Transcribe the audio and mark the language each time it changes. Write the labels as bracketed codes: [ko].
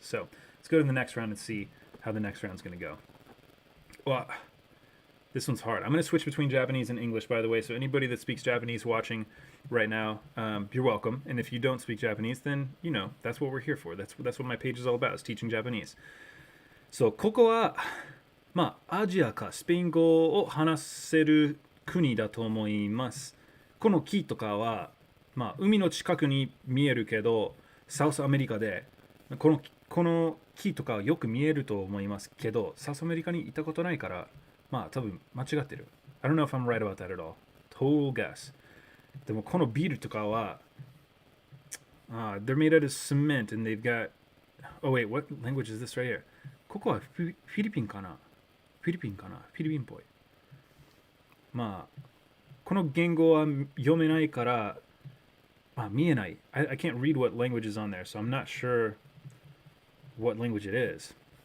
[en] So let's go to the next round and see how the next round's going to go. Well, this one's hard. I'm going to switch between Japanese and English, by the way. So anybody that speaks Japanese watching right now, you're welcome. And if you don't speak Japanese, then that's what we're here for. That's what my page is all about. Is teaching Japanese. [ja] So ここはアジアかスペイン語を話せる国だと思います。この木とかは海の近くに見えるけど、サウスアメリカでこの木とかよく見えると思いますけど、サウスアメリカに行ったことないから、多分間違ってる。 [en] I don't know if I'm right about that at all. Total guess. [ja] でもこのビルとかは、 [en] they're made out of cement and they've got... Oh wait, what language is this right here? [ja] ここはフィリピンかなフィリピンかなフィリピンっぽい。この言語は読めないから、見えない。 [en] I can't read what language is on there, so I'm not sure what language it is.